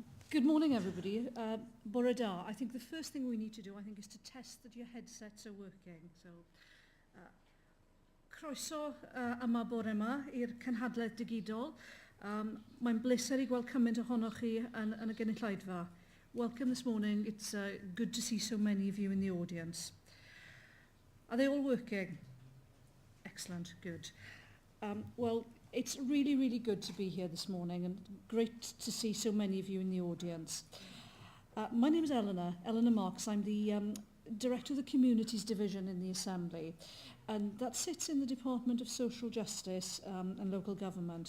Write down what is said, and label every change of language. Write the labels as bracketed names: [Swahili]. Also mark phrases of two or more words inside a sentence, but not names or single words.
[English] Good morning, everybody. [Welsh] Bore da. [English] I think the first thing we need to do, is to test that your headsets are working. So, [Welsh] croeso yma bore yma i'r cynhadledd digidol. Mae'n bleser I gweld cymaint ohonoch chi yn y gynulleidfa. [English] Welcome this morning. It's good to see so many of you in the audience. Are they all working? Excellent, good. Well, it's really, really good to be here this morning and great to see so many of you in the audience. My name is Eleanor Marks. I'm the Director of the Communities Division in the Assembly, and that sits in the Department of Social Justice and Local Government.